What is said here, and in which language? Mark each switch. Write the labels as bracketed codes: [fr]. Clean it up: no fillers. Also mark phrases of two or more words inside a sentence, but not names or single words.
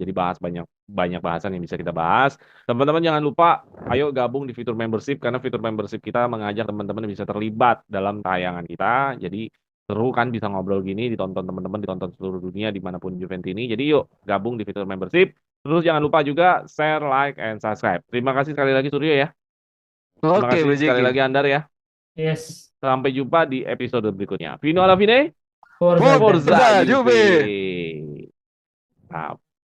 [id] Jadi bahas banyak banyak bahasan yang bisa kita bahas. Teman-teman jangan lupa, ayo gabung di fitur membership karena fitur membership kita mengajak teman-teman bisa terlibat dalam tayangan kita. Jadi seru kan bisa ngobrol gini, ditonton teman-teman, ditonton seluruh dunia dimanapun Juventus ini. Jadi yuk gabung di fitur membership. Terus jangan lupa juga [en] share, like, and subscribe. [id] Terima kasih sekali lagi Suryo ya. Terima Oke, kasih sekali Bajiki. lagi Andar ya. Yes. Sampai jumpa di episode berikutnya. [it] Vino alla fine. [id] Forza Forza Forza Juve. Juve. Nah,